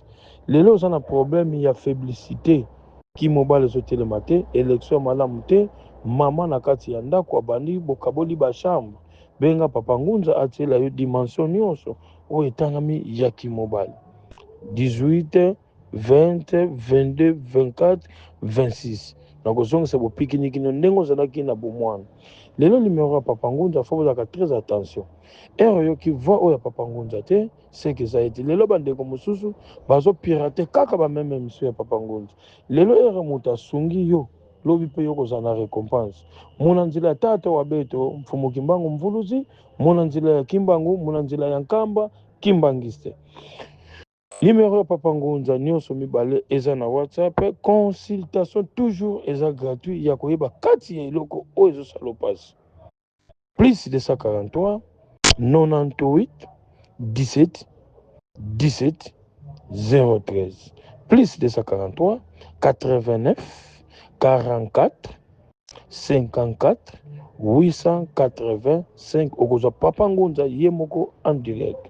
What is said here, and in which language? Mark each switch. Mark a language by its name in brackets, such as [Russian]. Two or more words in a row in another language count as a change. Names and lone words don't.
[Lingala] Lelo oza na problème ya féblicité ki mobali ezotelema te élection malamu te mama na kati ya ndako abandi bokaboli bachambre benga papa ngunza atiela yo dimension nyonso oyo etangami ya kimobali 18 20 22 24 26 nakozongisa bopikinikino ndenge ozalaki na bomwana. Lelo numéro ya papa ngunza fo bozalaka [French] très attention [Lingala] oyoki voix oyo ya papa ngunza te seke eza ete lelo bandeko mosusu bazopirate kaka bameme émission ya papa ngunza. Lelo moto asungi yo lobi mpe yo kozala na récompense [Kongo] muna nzela ya tata wa beto mfumu Kimbangu mvuluzi muna nzela ya Kimbangu muna nzela ya nkamba kimbangiste. [Lingala] Numéro ya papa ngunza nyonso mibale eza na WhatsApp, [French] consultation toujours [Lingala] eza gratuit ya koyeba kati ya eloko oyo ezosala pasi. Plus 243 98 17 17 013 plus 243 89 44 54 885 okozwa papa ngunza ye moko [French] en direct.